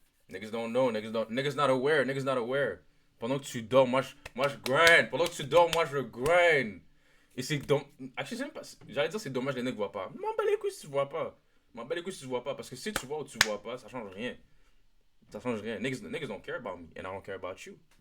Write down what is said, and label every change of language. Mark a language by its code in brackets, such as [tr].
[en] Niggas don't know, niggas not aware. [fr] Pendant que tu dors, moi je grind. Pendant que tu dors, moi je grind. Et c'est actually, j'allais dire c'est dommage les niggas voient pas. M'en bats les couilles si tu vois pas. M'en bats les couilles si tu vois pas. Parce que si tu vois ou tu vois pas, ça change rien. Ça change rien. [en] Niggas don't care about me. And I don't care about you.